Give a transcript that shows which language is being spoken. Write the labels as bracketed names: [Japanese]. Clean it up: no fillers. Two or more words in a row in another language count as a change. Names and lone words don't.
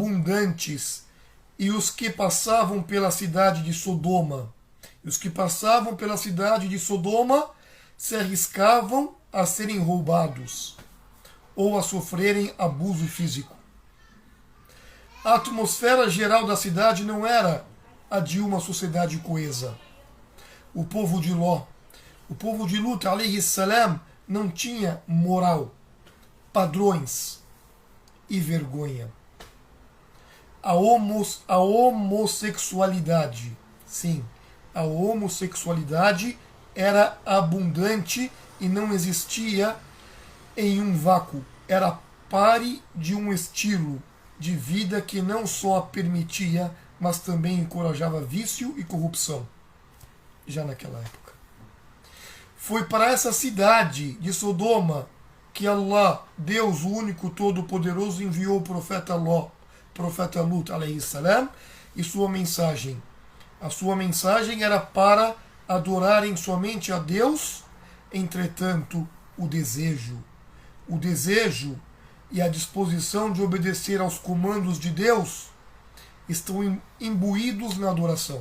[Portuguese] E os que passavam pela cidade de Sodoma E os que passavam pela cidade de Sodoma se arriscavam a serem roubados ou a sofrerem abuso físico. A atmosfera geral da cidade não era a de uma sociedade coesa. O povo de Ló, o povo de Lut, [Arabic] عليه السلام, [Portuguese] não tinha moral, padrões e vergonha. A homossexualidade, sim, a homossexualidade era abundante e não existia em um vácuo. Era pare de um estilo de vida que não só a permitia, mas também encorajava vício e corrupção, já naquela época. Foi para essa cidade de Sodoma que Allah, Deus, o único todo-poderoso, enviou o profeta Lut, [Arabic] عليه السلام, [Portuguese] e sua mensagem. A sua mensagem era para adorarem somente a Deus, entretanto, o desejo e a disposição de obedecer aos comandos de Deus estão imbuídos na adoração.